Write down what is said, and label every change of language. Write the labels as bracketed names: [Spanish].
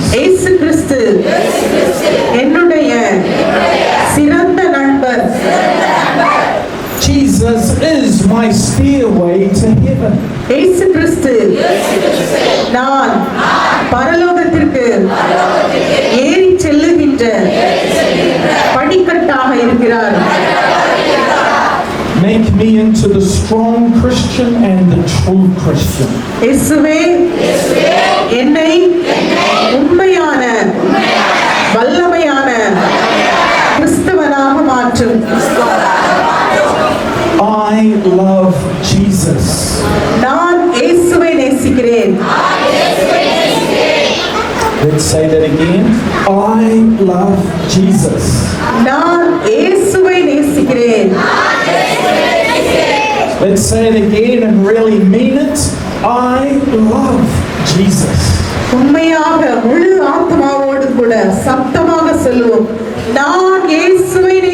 [Tamil] இயேசு கிறிஸ்து என்னுடைய சிறந்த நண்பர். [English] Jesus is my stairway to heaven. [Tamil] இயேசு கிறிஸ்து நான் பரலோகத்திற்கு ஏறி செல்லுகின்ற படிக்கட்டாக இருக்கிறார். [English] Make me into the strong Christian and the true Christian. [Tamil] இயேசுவே, என்னை உண்மையான வல்லமையான கிறிஸ்தவனாக மாற்றும். [English] I love Jesus. [Tamil] நான் இயேசுவை நேசிக்கிறேன். [English] Let's say that again. I love Jesus. [Tamil] நான் இயேசுவை நேசிக்கிறேன். [English] Let's say it again and really mean it. I love Jesus. [Tamil] உண்மையாக முழு ஆத்மாவோடு கூட சத்தமாக சொல்லுவோம். நான் இயேசுவை